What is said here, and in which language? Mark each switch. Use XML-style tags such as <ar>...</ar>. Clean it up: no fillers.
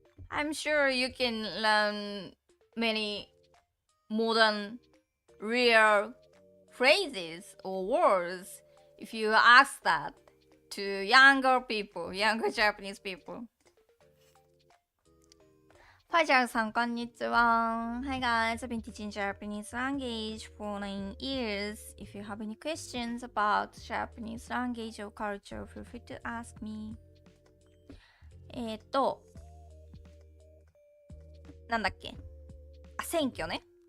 <en>I'm sure you can learn many modern, real phrases or words if you ask that to younger people, younger Japanese people.</en> <ja>ファイジャルさん、こんにちは。</ja> <en>Hi guys, I've been teaching Japanese language for 9 years. If you have any questions about Japanese language or culture, feel free to ask me.</en> <ja>なんだっけ？あ、選挙ね。</ja>